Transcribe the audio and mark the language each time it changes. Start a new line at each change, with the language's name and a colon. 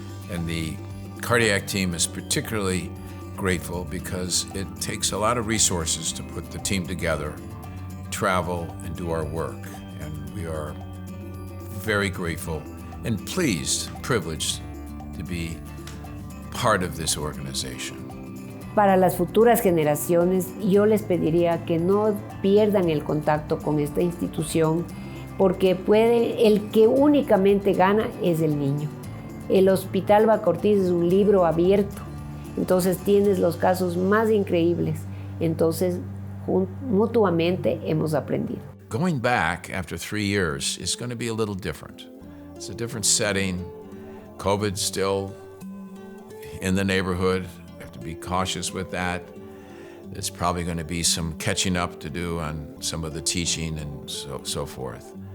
English: And the cardiac team is particularly grateful because it takes a lot of resources to put the team together, travel, and do our work. And we are very grateful and pleased, privileged to be part of this organization.
Spanish: Para las futuras generaciones, yo les pediría que no pierdan el contacto con esta institución, porque el que únicamente gana es el niño. El Hospital Bacortiz es un libro abierto, entonces tienes los casos más increíbles, entonces mutuamente hemos aprendido.
English: Going back after 3 years is going to be a little different. It's a different setting. COVID's still in the neighborhood. We have to be cautious with that. There's probably going to be some catching up to do on some of the teaching and so forth.